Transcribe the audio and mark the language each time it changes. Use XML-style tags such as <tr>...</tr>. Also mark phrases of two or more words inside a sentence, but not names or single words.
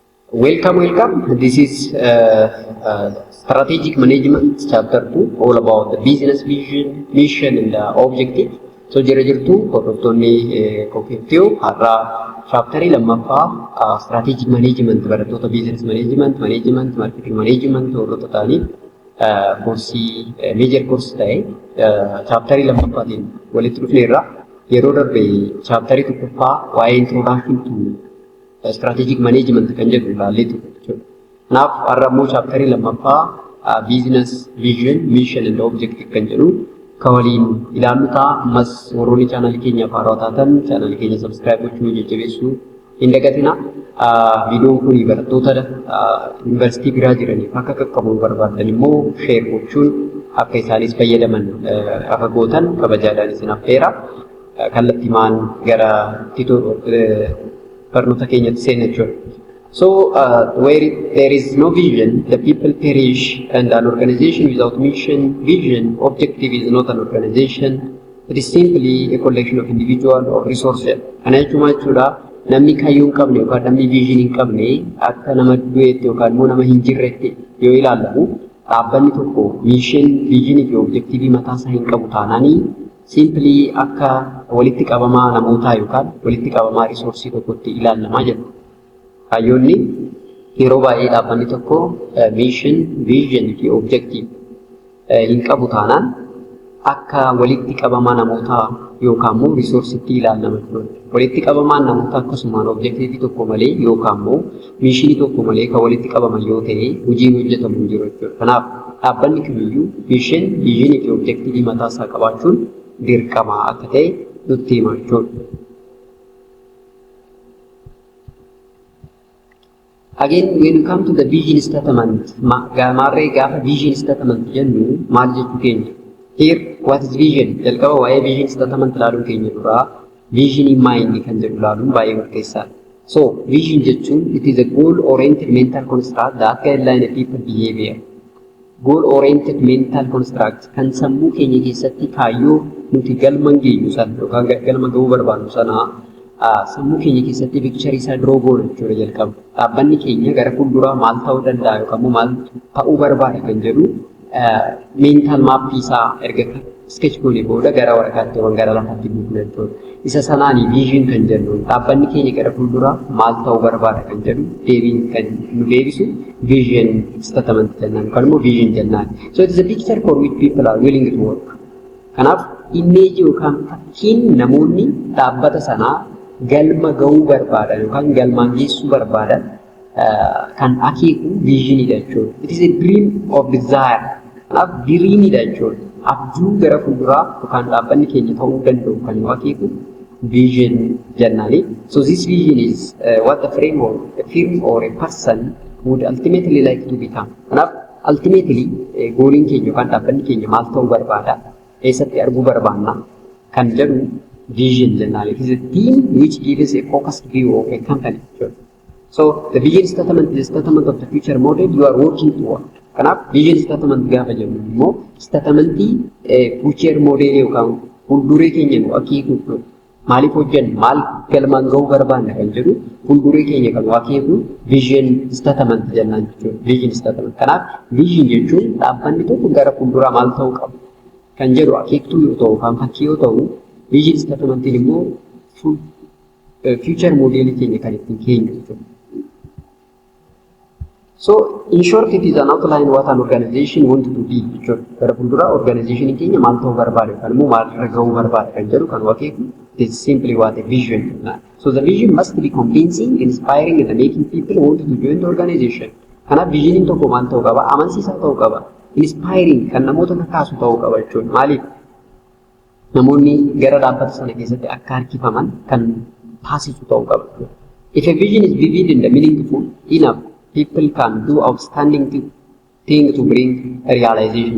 <en>Welcome. This is strategic management chapter 2, all about the business vision, mission, and objective. So,</en> <om>jira jirtu hordoftoonni konkirtiyoo har'aa chaaptarii lammaffaa</om> <en>strategic management</en> <om>barattoota</om> <en>business management, marketing management</en> <om>hordoftoota ta'anii koorsii</om> <en>major course</en> <om>ta'e chaaptarii lammaffaatiin walitti dhufneerra. Yeroo darbe chaaptarii tokkoffaa waa'ee</om> <en>introduction to strategic management</en> <om>kan jedhu ilaallee turre. Kanaaf har'a immoo chaaptarii lammaffaa</om> <en>business vision, mission and objective</en> <om>kan jedhu kan waliin ilaallu ta'a. Ammas warroonni chaanalii keenyaaf haaraa taatan chaanalii keenya subscribe gochuu jajjabeessuu hin dagatina. Viidiyoon kun barattoota yuunivarsiitii biraa jiraniif akka qaqqabu barbaadan immoo share gochuun akka isaanis fayyadaman akka gootan kabajaadhaan isin affeera. Kallattiimaan gara barnoota keenyatti seenaa jechuudha.</om> <en>So, where there is no vision, the people perish, and an organization without mission, vision, objective is not an organization. It is simply a collection of individual or resources.</en> <om>Kana jechuudha namni kaayyoo hin qabne yookaan namni vision hin qabne akka nama du'eetti yookaan immoo nama hin jirretti yoo ilaalamu dhaabbanni tokko</om> <en>mission, vision</en> <om>fi objective mataasaa hin qabu taanaanii simply akka walitti qabamaa namootaa yookaan walitti qabamaa risoorsii tokkotti ilaalamaa jiru. Kaayyoonni yeroo baay'ee dhaabbanni tokko</om> <en>mission, vision</en> <om>fi objective hin qabu taanaan akka walitti qabamaa namootaa yookaan immoo risoorsiitti ilaalama jechuudha. Walitti qabamaan namootaa akkasumaan objective tokko malee yookaan immoo mishinii tokko malee kan walitti qabaman yoo ta'e hojiin hojjetamu hin jiru jechuudha. Kanaaf dhaabbanni kamiyyuu</om> <en>mission, vision</en> <om>fi objective mataasaa qabaachuun dirqama akka ta'e nutti hima jechuudha.</om> <en>Again, when we come to the vision statement,</en> <om>marree gaafa</om> <en>vision statement</en> <om>jennu maal jechuu keenya?</om> <en>Here, what is vision?</en> <om>Jalqaba waa'ee</om> <en>vision statement</en> <om>ilaaluun keenya dura</om> <en>vision in mind</en> <om>kan jedhu ilaaluun baay'ee murteessaadha.</om> <en>So, vision jechuun it is a goal-oriented mental construct that guidelines a people behavior. Goal-oriented mental construct</en> <om>kan sammuu keenya keessatti kaayyoo nuti galma geenyu sana yookaan galma gahuu barbaannu sana sammuu keenya keessatti picture isaa draw goona jechuudha jalqaba. Dhaabbanni keenya gara fuulduraa maal ta'uu danda'a yookaan immoo maal ta'uu barbaada kan jedhu</om> <en>mental map</en> <om>isaa erga sketch goone booda gara waraqaatti yookaan gara lafaatti buufna jechuudha. Isa sanaani vision kan jennu dhaabbanni keenya gara fuulduraa maal ta'uu barbaada kan jedhu deebiin kan nu deebisu</om> <en>vision statement</en> <om>jennaan yookaan immoo vision jennaan.</om> <en>So it is a picture for which people are willing to work.</en> <om>Kanaaf image yookaan fakkiin namoonni dhaabbata sanaa galma gahuu barbaadan yookaan galmaan geessuu barbaadan kan akeeku visionidha jechuudha.</om> <en>It is a dream of desire.</en> <om>Kanaaf dreamidha jechuudha. Abjuu gara fuulduraa yookaan dhaabbanni keenya ta'uu danda'u kan nu akeeku vision jennaani.</om> <en>So this vision is what the frame or a firm or a person would ultimately like to become.</en> <om>Kanaaf ultimately gooliin keenya yookaan dhaabbanni keenya maal ta'uu barbaada? Eessatti arguu barbaanna kan jedhu vision jennaan.</om> <en>It is a theme which gives a focused view of a company. So the vision statement is a statement of the future model you are working toward.</en> <om>Kanaaf</om> <en>vision statement</en> <om>gaafa jennu immoo statementii</om> <en>future model</en> <om>yookaan fuulduree keenya nu akeeku maaliif hojjennu maal galmaan gahuu barbaanna kan jedhu fuulduree keenya kan akeeku</om> <en>vision statement</en> <om>jennaan jechuudha.</om> <en>Vision statement.</en> <om>Kanaaf vision jechuun dhaabbanni tokko gara fuulduraa maal ta'uu qabu kan jedhu akeektuu yoo ta'u kan fakkii yoo ta'u</om> <en>vision statementiin</en> <om>immoo</om> <en>future model</en> <om>keenya kan ittiin keenyu jechuudha.</om> <en>So in short it is an outline what an organization wanted to be jechuudha.</en> <om>Gara fuulduraa organization keenya maal ta'uu barbaada yookaan immoo maal irra gahuu barbaada kan jedhu kan akeeku</om> <en>it is simply what a vision. So the vision must be convincing, inspiring and making people want to join the organization.</en> <om>Kanaaf visionin tokko maal ta'uu qaba? Amansiisaa ta'uu qaba. Inspiring kan namoota kakaasu ta'uu qaba jechuudha. Maaliif? Namoonni gara dhaabbata sana keessatti akka harkifaman kan taasisu ta'uu qaba.</om> <en>If a vision is vivid and meaningful enough, people can do outstanding thing to bring realization.</en>